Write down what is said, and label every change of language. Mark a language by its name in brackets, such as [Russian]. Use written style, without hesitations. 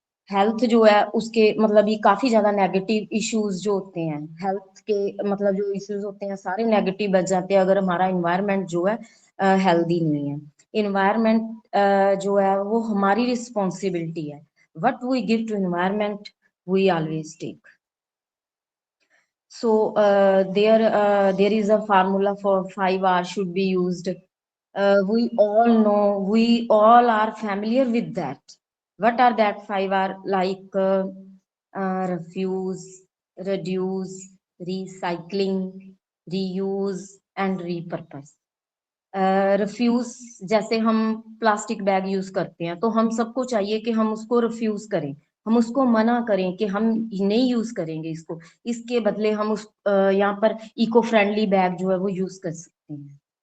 [Hindi] Health जो है उसके मतलब ये काफी ज्यादा नेगेटिव इश्यूज जो होते हैं, हेल्थ के मतलब जो इश्यूज होते हैं सारे नेगेटिव बच जाते हैं अगर हमारा इन्वायरमेंट जो है हेल्दी नहीं है। इन्वायरमेंट जो है वो हमारी रिस्पॉन्सिबिलिटी है। [English] What we give to environment we always take. So there is a formula for 5R should be used. We all are familiar with that. What are that 5R? Like refuse, reduce, recycling, reuse and repurpose. [Hindi] Refuse, जैसे हम plastic bag use करते हैं तो हम सबको चाहिए कि हम उसको रिफ्यूज करें, हम उसको मना करें कि हम नहीं यूज करेंगे इसको, इसके बदले हम उस यहाँ पर इको फ्रेंडली बैग जो है वो यूज कर सकते हैं।